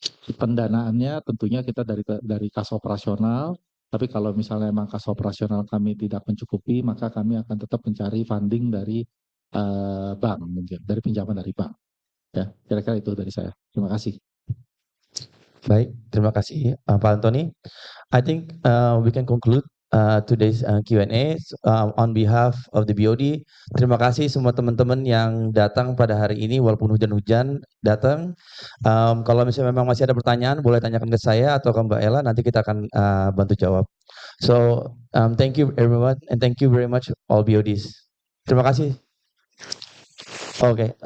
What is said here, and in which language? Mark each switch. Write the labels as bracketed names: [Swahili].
[Indonesian] Pendanaannya tentunya kita dari kas operasional, tapi kalau misalnya memang kas operasional kami tidak mencukupi, maka kami akan tetap mencari funding dari bank mungkin, dari pinjaman dari bank. Ya, kira-kira itu dari saya. Terima kasih. Baik, terima kasih Pak Antoni. [English] I think we can conclude today's Q&A on behalf of the BOD. [Indonesian] Terima kasih semua teman-teman yang datang pada hari ini walaupun hujan-hujan datang. Kalau misalnya memang masih ada pertanyaan boleh tanyakan ke saya atau ke Mbak Ella, nanti kita akan bantu jawab. [English] So thank you everyone and thank you very much all BODs. [Indonesian] Terima kasih. [English] Okay.